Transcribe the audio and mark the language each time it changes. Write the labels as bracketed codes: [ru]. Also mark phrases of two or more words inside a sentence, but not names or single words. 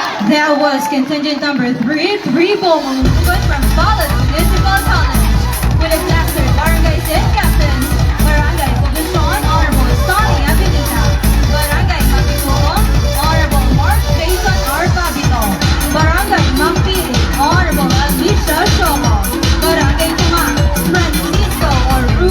[en] That was contingent number 3, Tribo Mamumugot from Balat Municipal College. With a blaster, Barangay Sen Captains, Barangay Poblacion, Honorable Sonny Abilita, Barangay Mapituo, Honorable Mark Jason R. Fabito, Barangay Mampili, Honorable Alicia Shomo, Barangay Tumak, Francisco or Ruel